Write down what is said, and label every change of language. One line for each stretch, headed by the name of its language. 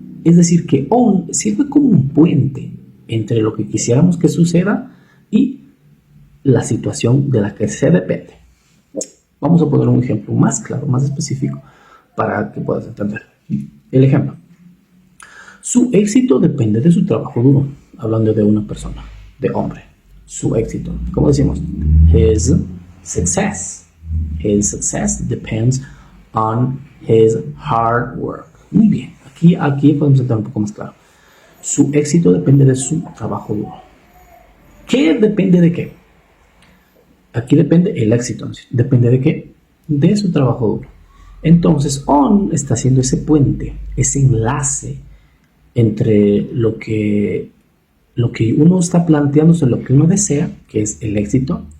Spanish: Es decir, que on sirve como un puente entre lo que quisiéramos que suceda y la situación de la que se depende. Vamos a poner un ejemplo más claro, más específico, para que puedas entender. El ejemplo. Su éxito depende de su trabajo duro, hablando de una persona, de hombre. Su éxito. ¿Cómo decimos?
English: His success. His success depends on his hard work.
Spanish: Muy bien. Aquí podemos entrar un poco más claro. Su éxito depende de su trabajo duro. ¿Qué depende de qué? Aquí depende el éxito. ¿Depende de qué? De su trabajo duro. Entonces, on está haciendo ese puente, ese enlace entre lo que uno está planteándose, lo que uno desea, que es el éxito.